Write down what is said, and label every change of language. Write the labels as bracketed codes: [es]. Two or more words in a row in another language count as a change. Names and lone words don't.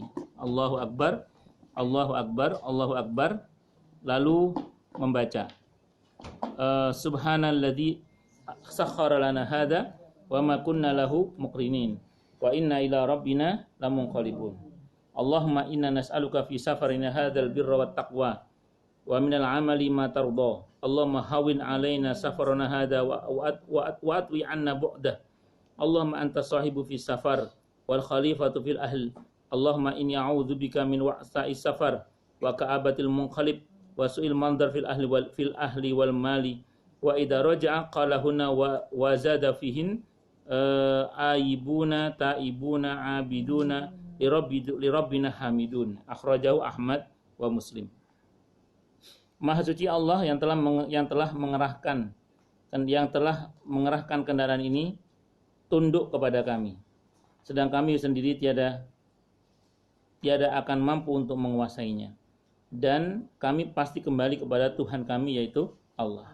[ar] الله أكبر، الله أكبر، الله أكبر, [id] lalu membaca [ar] سبحان الذي سخر لنا هذا وما كنا له مقرنين وإنا إلى ربنا لمنقلبون. اللهم إنا نسألك في سفرنا هذا البر والتقوى ومن العمل ما ترضى. اللهم هون علينا سفرنا هذا واطو عنا بعده. اللهم أنت الصاحب في السفر والخليفة في الأهل. اللهم إني أعوذ بك من وعثاء السفر وكآبة المنقلب وسوء المنظر في الأهل والمال وإذا رجع قالهن وزاد فيهن آيبون تائبون عابدون لربنا حامدون. أخرجه أحمد ومسلم. [id] Maha suci Allah yang telah mengerahkan kendaraan ini tunduk kepada kami, sedang kami sendiri tiada akan mampu untuk menguasainya, dan kami pasti kembali kepada Tuhan kami yaitu Allah.